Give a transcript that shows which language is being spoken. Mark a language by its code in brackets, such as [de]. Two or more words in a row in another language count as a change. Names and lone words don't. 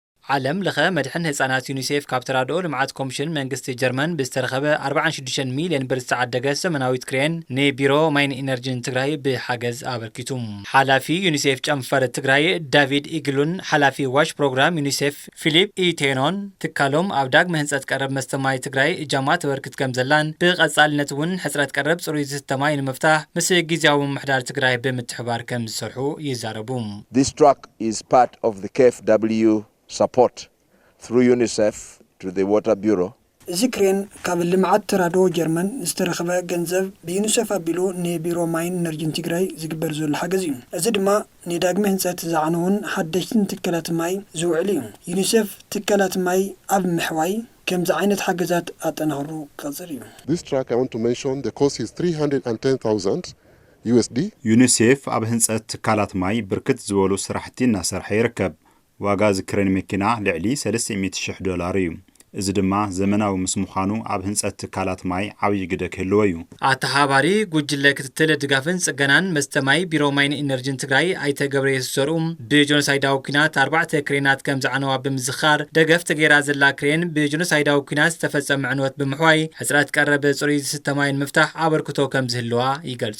[ti] ዓለም ለኸ መድሕን ህፃናት ዩኒሴፍ ካብ ተራድኦ ልምዓት ኮሚሽን መንግስቲ ጀርመን ብዝተረኸበ 46 ሚልዮን ብር ዝተዓደገ ዘመናዊት ክሬን ንቢሮ ማይን ኢነርጂን ትግራይ ብሓገዝ ኣበርኪቱ ሓላፊ ዩኒሴፍ ጨንፈር ትግራይ ዳቪድ ኢግሉን ሓላፊ [en] WASH program [ti] ዩኒሴፍ ፊሊፕ ኢቴኖን ትካሎም ኣብ ዳግመ ህንፀት ቀረብ መስተማይ ትግራይ እጃማ ተበርክት ከም ዘላን ብቐጻልነት እውን ሕፅረት ቀረብ ጽሩይ ዝተማይ ንምፍታሕ ምስ ጊዜያዊ ምምሕዳር ትግራይ ብምትሕባር ከም ዝሰርሑ ይዛረቡ። [en] This truck is part of the KfW support through UNICEF to the Water Bureau. [ti] እዚ ክሬን ካብ ልምዓት ተራድኦ ጀርመን ዝተረኸበ ገንዘብ ብዩኒሴፍ ኣቢሉ ንቢሮ ማይን ኢነርጂን ትግራይ ዝግበር ዘሎ ሓገዝ እዩ። እዚ ድማ ንዳግመ ህንፀት ዝዓነውን ሓደሽትን ትካላት ማይ ዝውዕል እዩ። ዩኒሴፍ ትካላት ማይ ኣብ ምሕዋይ ከምዚ ዓይነት ሓገዛት ኣጠናኽሩ ቀጽር እዩ። [en] This truck I want to mention the cost is 310,000 USD. [ti] ዩኒሴፍ ኣብ ህንፀት ትካላት ማይ ብርክት ዝበሉ ስራሕቲ እናሰርሐ ይርከብ። ዋጋ ዝክሬን መኪና ልዕሊ $300,000 እዩ። እዚ ድማ ዘመናዊ ምስ ምዃኑ ኣብ ህንፀት ትካላት ማይ ዓብይ ግደ ክህልዎ እዩ። ኣተሓባሪ ጉጅለ ክትትል ድጋፍን ጽገናን መስተማይ ቢሮ ማይን ኢነርጂን ትግራይ ኣይተገብረ የሰሩ ብጆኖሳይዳዊ ኩናት 4 ክሬናት ከም ዝዓነዋ ብምዝኻር ደገፍ ተገይራ ዘላ ክሬን ብጆኖሳይዳዊ ኩናት ዝተፈጸመ ዕንወት ብምሕዋይ ሕፅረት ቀረበ ጽሩይ ዝተማይን ምፍታሕ ኣበርክቶ ከም ዝህልዋ ይገልጹ።